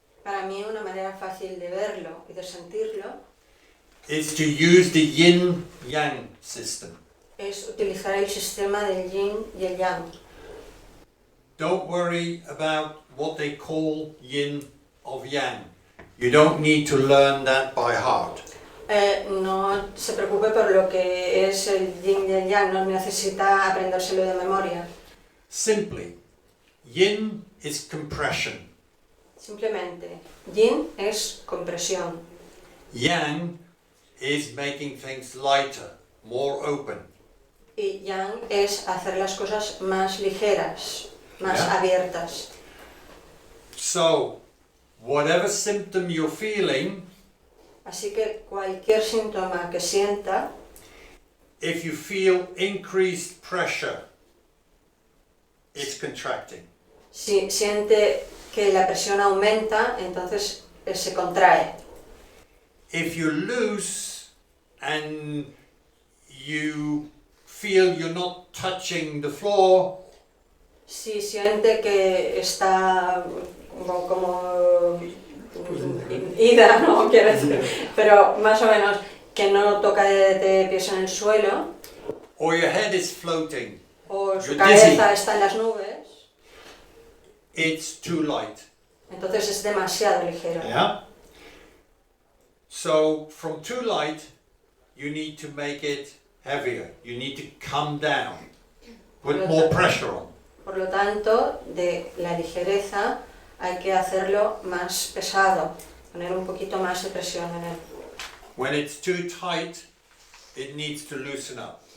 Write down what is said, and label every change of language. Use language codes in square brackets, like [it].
[es] Para mí una manera fácil de verlo y de sentirlo [en] is to use the yin-yang system. [es] Es utilizar el sistema del yin y el yang. [en] Don't worry about what they call yin of yang. You don't need to learn that by heart. [es] No se preocupe por lo que es el yin y el yang, no necesita aprendérselo de memoria. [en] Simply, yin is compression. [es] Simplemente, yin es compresión. [en] Yang is making things lighter, more open. [es] Y yang es hacer las cosas más ligeras, más [en] Yeah. [es] abiertas. [en] So, whatever symptom you're feeling, [es] Así que cualquier síntoma que sienta, [en] if you feel increased pressure, it's contracting. [es] si siente que la presión aumenta, entonces se contrae. [en] If you're loose and you feel you're not touching the floor, [es] Si siente que está como ida, no quiero decir, pero más o menos que no toca de pies en el suelo, [en] or your head is floating, [es] o su [en] You're [es] cabeza está en las nubes, [en] it's too light. [es] entonces es demasiado ligero. [en] Yeah? So, from too light, you need to make it heavier. You need to come down, put more pressure on. [es] Por lo tanto, de la ligereza hay que hacerlo más pesado, poner un poquito más de presión en él. [en] When it's too tight, it needs to loosen up.